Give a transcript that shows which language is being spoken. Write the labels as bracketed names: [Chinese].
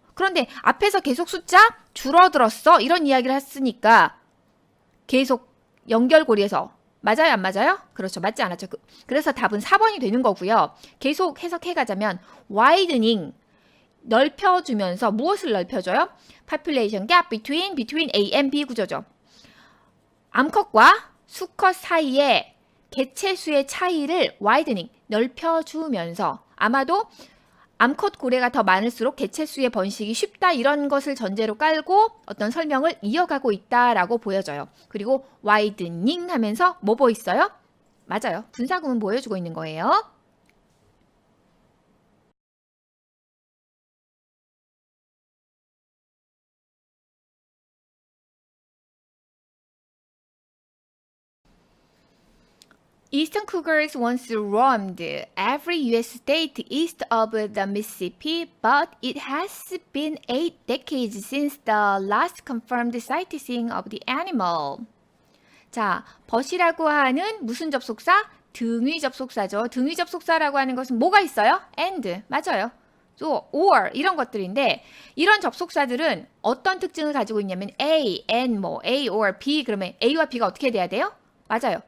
[Korean] 그런데 앞에서 계속 숫자 줄어들었어 이런 이야기를 했으니까 계속 연결고리에서 맞아요 안 맞아요? 그렇죠. 맞지 않았죠. 그래서 답은 4번이 되는 거고요. 계속 해석해가자면 widening 넓혀주면서 무엇을 넓혀줘요? [English] population gap between A and B [Korean] 구조죠. 암컷과 수컷 사이의 개체수의 차이를 widening 넓혀주면서 아마도 암컷 고래가 더 많을수록 개체수의 번식이 쉽다 이런 것을 전제로 깔고 어떤 설명을 이어가고 있다라고 보여져요. 그리고 widening 하면서 뭐 보였어요? 맞아요. 분사구문 보여주고 있는 거예요. [English] Eastern cougars once roamed every U.S. state east of the Mississippi, but it has been 8 decades since the last confirmed sighting of the animal. [Korean] 자, but이라고 하는 무슨 접속사? 등위 접속사죠. 등위 접속사라고 하는 것은 뭐가 있어요? and, 맞아요. 또 or 이런 것들인데 이런 접속사들은 어떤 특징을 가지고 있냐면 A, N, 뭐 A or B 그러면 A와 B가 어떻게 돼야 돼요? 맞아요.